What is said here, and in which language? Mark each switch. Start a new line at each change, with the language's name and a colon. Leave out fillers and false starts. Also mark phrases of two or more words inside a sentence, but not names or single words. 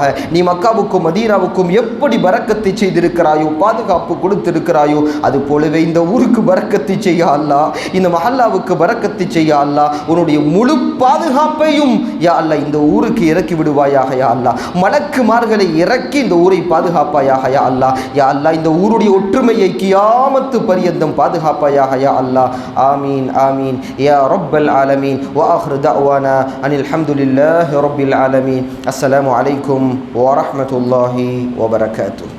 Tamil: நீ மக்காவுக்கும் மதீனாவுக்கும் எப்படி பரக்கத்தை செய்திருக்கிறாயோ, பாதுகாப்பு கொடுத்திருக்கிறாயோ, அது போலவே இந்த ஊருக்கு பரக்கத்தை செய்ய அல்லாஹ், இந்த மஹல்லாவுக்கு பரக்கத்தை செய்ய அல்லாஹ். உன்னுடைய முழு பாதுகாப்பையும்
Arabic: يا الله
Tamil: இந்த ஊருக்கு இறக்கி விடுவாயாக.
Arabic: يا الله
Tamil: மலக்குமார்களை இறக்கி இந்த ஊரை பாதுகாப்பாயாக.
Arabic: يا الله، يا الله
Tamil: இந்த ஊருடைய ஒற்றுமையை கியாமத்து பரியந்தம் பாதுகாப்பாயாக.
Arabic: يا الله, آمين آمين يا رب العالمين. وآخر دعوانا أن الحمد لله رب العالمين. السلام عليكم ورحمة الله وبركاته.